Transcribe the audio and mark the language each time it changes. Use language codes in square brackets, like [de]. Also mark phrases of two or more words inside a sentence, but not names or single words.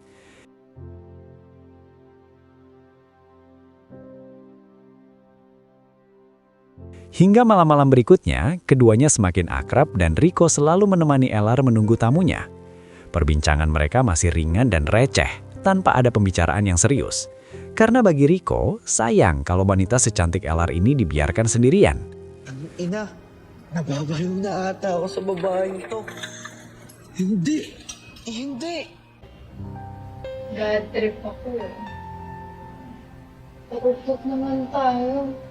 [id] Hingga malam-malam berikutnya, keduanya semakin akrab dan Rico selalu menemani Elar menunggu tamunya. Perbincangan mereka masih ringan dan receh, tanpa ada pembicaraan yang serius. Karena bagi Rico, sayang kalau wanita secantik Elar ini dibiarkan sendirian. [tl] Ang ina, nababaliw na ata ako sa babaeng to. Hindi, hindi. [en] Bad trip [tl] ako eh. Pagupot naman tayo.